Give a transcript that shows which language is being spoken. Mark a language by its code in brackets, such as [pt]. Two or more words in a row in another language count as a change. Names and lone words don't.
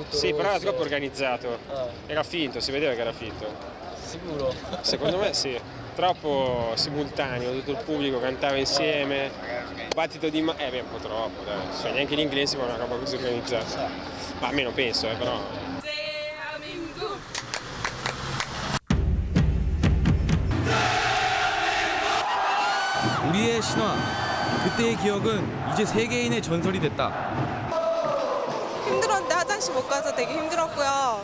[it] Sì, però era troppo organizzato. Era finto, si vedeva che era finto. Sicuro? Secondo me sì. Troppo simultaneo, tutto il pubblico cantava insieme, battito di mano, un po' troppo, dai. Cioè, neanche gli inglesi fanno una roba così organizzata. Ma almeno penso, però. [ko] 우리의 신화, 그때의 기억은 이제 세계인의 전설이 됐다. 힘들었는데 화장실 못 가서 되게 힘들었고요.